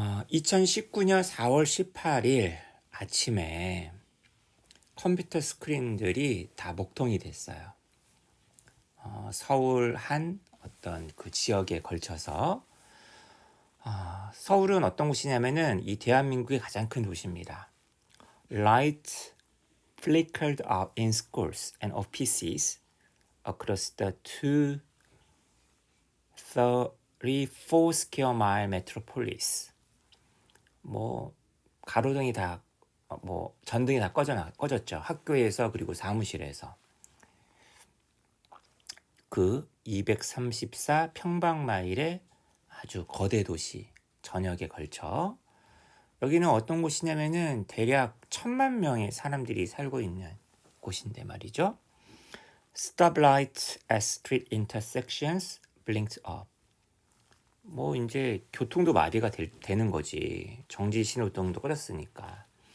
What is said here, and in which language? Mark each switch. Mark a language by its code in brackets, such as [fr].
[ko] 2019년 4월 18일 아침에 컴퓨터 스크린들이 다 먹통이 됐어요. 서울 한 어떤 그 지역에 걸쳐서 서울은 어떤 곳이냐면은 이 대한민국의 가장 큰 도시입니다. [en] Light flickered out in schools and offices across the 234 square mile metropolis. [ko] 뭐 가로등이 다 전등이 다 꺼졌죠. 학교에서 그리고 사무실에서. 그 234 평방마일의 아주 거대 도시 전역에 걸쳐, 여기는 어떤 곳이냐면은 대략 1,000만 명의 사람들이 살고 있는 곳인데 말이죠. [en] Stoplights at street intersections blinked up. [ko] 뭐 이제 교통도 마비가 되는 거지. 정지 신호등도 꺼졌으니까.